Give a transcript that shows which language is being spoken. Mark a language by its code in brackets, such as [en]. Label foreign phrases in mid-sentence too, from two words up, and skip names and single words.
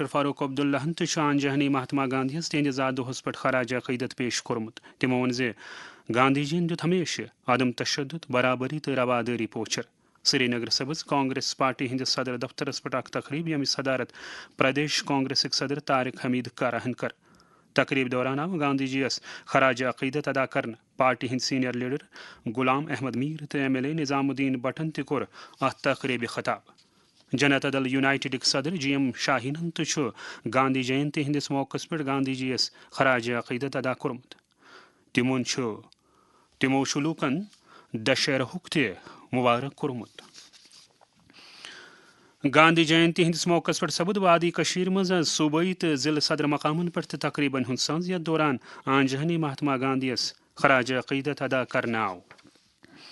[ks] فاروق عبداللہ تہ آن جہانی مہاتما گاندھیس تہند زادہس پہ خراج عقیدت پیش کورمت تمو ون زِ گاندھی جین دیت ہمیشہ عدم تشدد برابری تو رواداری پوچھر سری نگر سبز کانگریس پارٹی ہندس صدر دفترس پہ اخ تقریب یمچ صدارت پردیش کانگریسک صدر طارق حمید کارہن کر تقریب دوران آو گاندھی جی یس خراج عقیدت ادا کرنے پارٹی ہند سینئر لیڈر غلام احمد میر تو MLA نظام الدین بٹن تہ کور ات تقریبی خطاب جنتا دل یونائٹڈ صدر GM شاہینن تہ گاندھی جینتی ہندس موقع پہ گاندھی جی یس خراج عقیدت ادا کورمت تمو لوکن دشہرہک تہ مبارک کورمت گاندھی جینتی ہندس موقع پہ سپد وادی کشیر مز صوبائی تو ضلع صدر مقامن پہ تقریبن ہند ساز یتھ دوران آن جہانی مہاتما گاندھی یس خراج عقیدت ادا کرنا آو